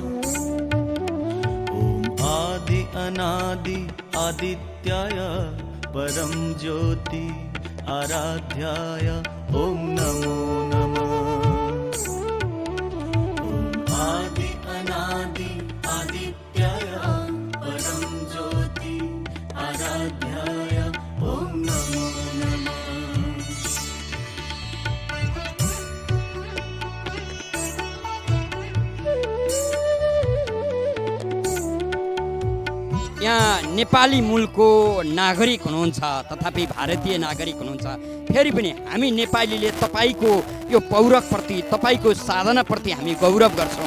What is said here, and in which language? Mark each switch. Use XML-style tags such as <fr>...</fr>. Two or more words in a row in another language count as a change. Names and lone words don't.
<sa>ओम आदि अनादि आदित्याय परम ज्योति आराध्याय ओम नमो नमः। ओम आदि अनादि आदित्याय परम ज्योति आराध्याय ओम नमो नमः।</sa> <ne>यहाँ नेपाली मूलको नागरिक हुनुहुन्छ तथापि भारतीय नागरिक हुनुहुन्छ, फेरि पनि हामी नेपालीले तपाईको यो पौरखप्रति तपाईको साधनाप्रति हामी गौरव गर्छौँ।</ne>